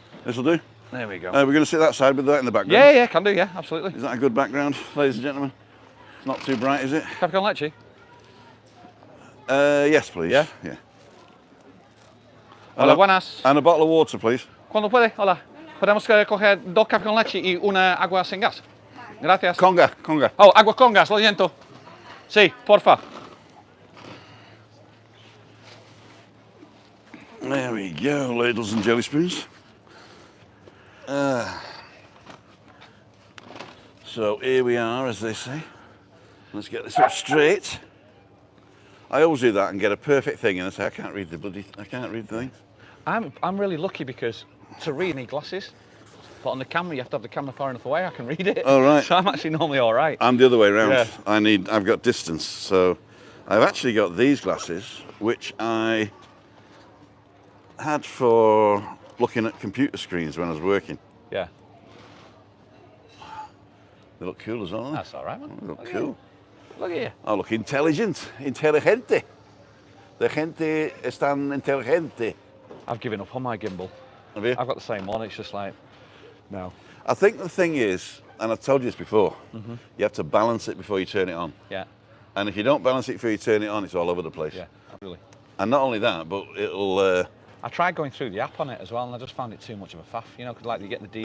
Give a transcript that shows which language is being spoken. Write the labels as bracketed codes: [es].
[en] This'll do? There we go. We're going to sit that side with that in the background. Yeah, yeah, can do, yeah, absolutely. Is that a good background, ladies and gentlemen? It's not too bright, is it? [es] Café con leche? [en] Yes, please. Yeah? Yeah. [es] Hola, buenas. [en] And a bottle of water, please. [es] Cuando puede, hola. Podemos coger 2 cafés con leche y una agua sin gas. Gracias. Conga. Oh, agua con gas, lo siento. Sí, porfa. [en] There we go, ladles and jelly spoons. So here we are, as they say. Let's get this up straight. I always do that and get a perfect thing, and I say I can't read the things. I'm really lucky because to read, you need glasses. But on the camera, you have to have the camera far enough away. I can read it. Oh, right. So I'm actually normally all right. I'm the other way around. Yeah. I've got distance, so I've actually got these glasses, which I had for looking at computer screens when I was working. Yeah. They look cool as well, don't they? That's all right, man. They look cool. Look at you. I look intelligent, inteligente. [es] The gente están inteligente. [en] I've given up on my gimbal. Have you? I've got the same one. It's just like, no. I think the thing is, and I've told you this before, you have to balance it before you turn it on. Yeah. And if you don't balance it before you turn it on, it's all over the place. Yeah. Really. And not only that, but it'll... I tried going through the app on it as well, and I just found it too much of a faff. You know, because like you get the DJI.